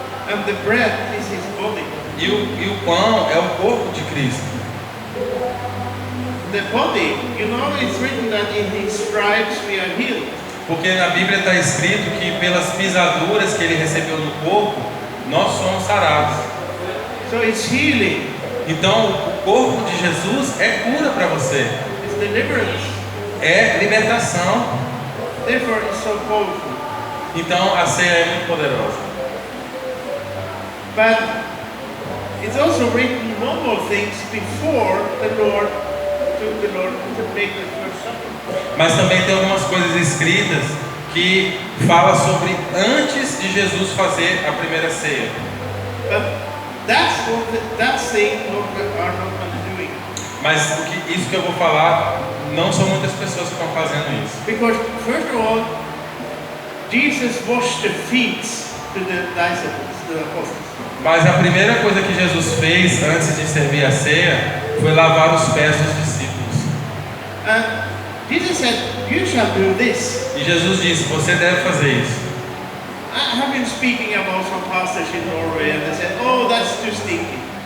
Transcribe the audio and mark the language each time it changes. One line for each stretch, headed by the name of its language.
English: And the bread is His body.
Portuguese: E o pão é o corpo de Cristo.
English: The body, you know, it's written that in His stripes we are healed.
Portuguese: Porque na Bíblia está escrito que pelas pisaduras que ele recebeu no corpo, nós somos sarados.
English: So it's healing,
Portuguese: Então o corpo de Jesus é cura para você,
English: it's deliverance.
Portuguese: é libertação.
English: Therefore, it's so powerful.
Portuguese: Então a ceia é muito poderosa.
English: But it's also written one more things before the Lord to make the first supper.
Portuguese: Mas também tem algumas coisas escritas que fala sobre antes de Jesus fazer a primeira ceia.
English: But that's thing are not doing.
Portuguese: Mas isso que eu vou falar, não são muitas pessoas que estão fazendo isso.
English: Because first of all, Jesus washed the feet to the disciples, to the apostles.
Portuguese: Mas a primeira coisa que Jesus fez antes de servir a ceia foi lavar os pés dos discípulos.
English: And Jesus said, "You shall do this."
Portuguese: E Jesus disse: você deve fazer isso.
English: I have been speaking about some pastors in Norway, and they said, "Oh, that's too stinky."